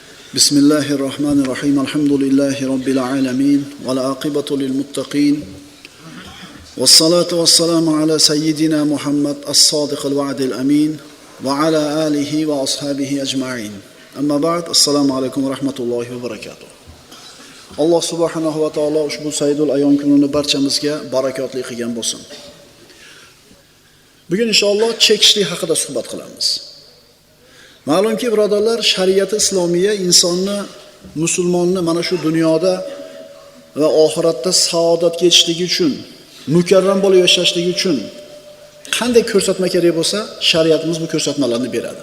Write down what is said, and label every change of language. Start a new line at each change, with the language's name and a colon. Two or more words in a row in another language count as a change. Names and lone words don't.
Arabic: بسم الله الرحمن الرحيم. الحمد لله رب العالمين. والعاقبة للمتقين. والصلاة والسلام على سيدنا محمد الصادق الوعد الأمين وعلى آله وأصحابه أجمعين. أما بعد. السلام عليكم ورحمة الله وبركاته.
Uzbek: Alloh
Arabic: سبحانه وتعالى
Uzbek: ushbu saydul ayon kunini barchamizga barakotli qilgan bo'lsin. Bugun inshaalloh chekishlik haqida suhbat qilamiz. Ma'lumki, birodarlar, shariat islomiya insonni, musulmonni mana shu dunyoda va oxiratda saodatga yetishligi uchun, mukarram bo'lib yashashligi uchun qanday ko'rsatma kerak bo'lsa, shariatimiz bu ko'rsatmalarni beradi.